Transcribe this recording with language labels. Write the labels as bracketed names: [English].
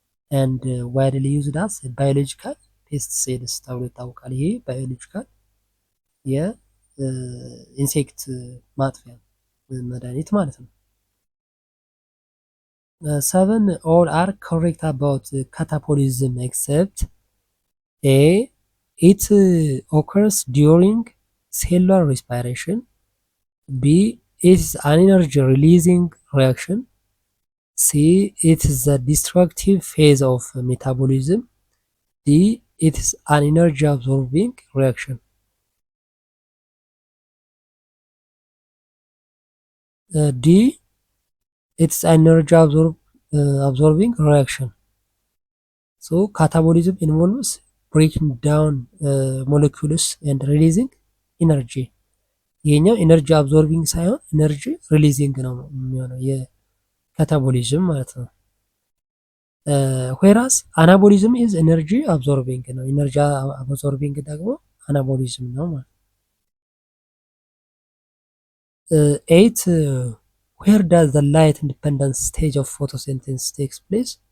[English] ኤንድ ዋይድሊ ዩዝድ አስ ባዮሎጂካል ፔስቲሳይድስ [Amharic] ተብሎ ይታወቃል። ይሄ ባዮሎጂካል የኢንሴክት ማጥፊያ መድኃኒት ማለት ነው። [English] 7 all are correct about catabolism except A. It occurs during cellular respiration. B. It is an energy releasing reaction. C. It is the destructive phase of metabolism. D. It is an energy absorbing reaction. D. It's an energy absorbing reaction. So catabolism involves breaking down molecules and releasing energy. [Amharic] ይሄኛው ኤነርጂ አብዞርቢንግ ሳይሆን ኤነርጂ ሪሊዚንግ ነው የሚሆነው የካታቦሊዝም ማለት ነው። [English] ዌራስ አናቦሊዝም ኢዝ ኤነርጂ አብዞርቢንግ [Amharic] ነው። ኤነርጂ አብዞርቢንግ ደግሞ አናቦሊዝም ነው ማለት ነው። [English] 8 ዌር ዳዝ ዘ ላይት ኢንዲፐንደንት ስቴጅ ኦፍ ፎቶሲንቴሲስ ቴክስ ፕሌስ?